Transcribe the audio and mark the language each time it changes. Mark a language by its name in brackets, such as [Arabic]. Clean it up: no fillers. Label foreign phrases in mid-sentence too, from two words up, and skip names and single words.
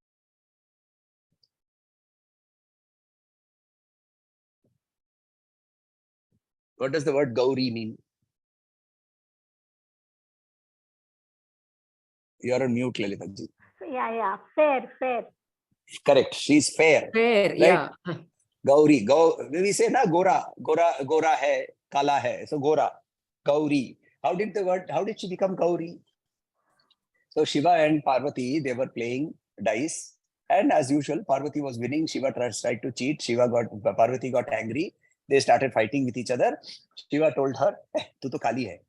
[English] What does the word Gauri mean? You are on mute, Lalitaji. Yeah. Fair. Correct. She's fair. Fair, right? yeah. Gauri. We say [Hindi] ना गोरा है, काला है. [English] So Gora, Gauri. How did she become Gauri? So Shiva and Parvati, they were playing dice. And as usual, Parvati was winning. Shiva tried to cheat. Parvati got angry. They started fighting with each other. Shiva told her, [Hindi] तू तो काली है.